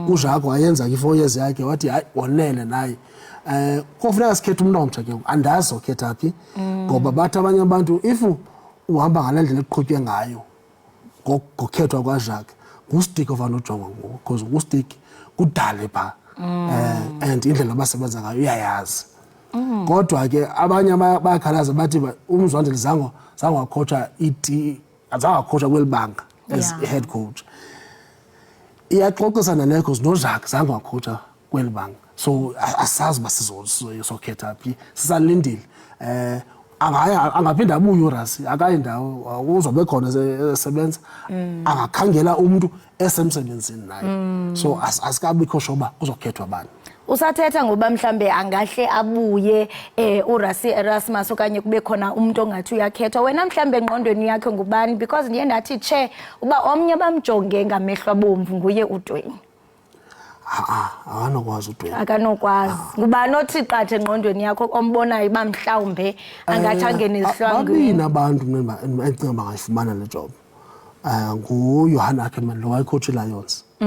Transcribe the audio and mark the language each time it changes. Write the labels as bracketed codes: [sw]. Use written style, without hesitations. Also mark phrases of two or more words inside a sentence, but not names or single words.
[xh] uJacques wayenza i4 years yakhe wathi hayi wonele naye. Kofuneka sikhethe umuntu omtsha ke andazi okhetha phi ngoba bathi abanye abantu if uhamba ngalendlela eqhutywe ngayo ngokukhethwa kwaJacques ngustick ovanojonga ngoku because ngustick kudale pha and indlela abasebenza ngayo uyayazi. Kodwa ke abanye bayakhalaza bathi umzwandile zango wacoacha wacoacha kwelibanga [en] as head coach. [xh] Iyaxoxisana naye because noJacques zango wacoacha kwelibanga. So asazi uba sizokhetha phi sisalindile. Angaphinda abuye uRasi akayi ndawo uzobe khona esebenza angakhangela umuntu esemsebenzini naye. So asikabikho shoba kuzokhethwa abantu. Usathetha ngoba mhlambe angahle abuye uRasi Erasmus okanye kube khona umuntu ongathi uyakhethwa wena mhlambe engqondweni yakhe ngubani because ndiye ndathi che uba omnye bamjonge ngamehlo abomvu nguye uDwayne. Akanokwazi uDwayne. Akanokwazi. Ngubani othi qathe engqondweni yakho ombonayo uba mhlawumbe angathi angene isihlwangwini? Babini abantu endicinga bangayifumana le job. NguJohan Ackerman lo wayicoach iLions.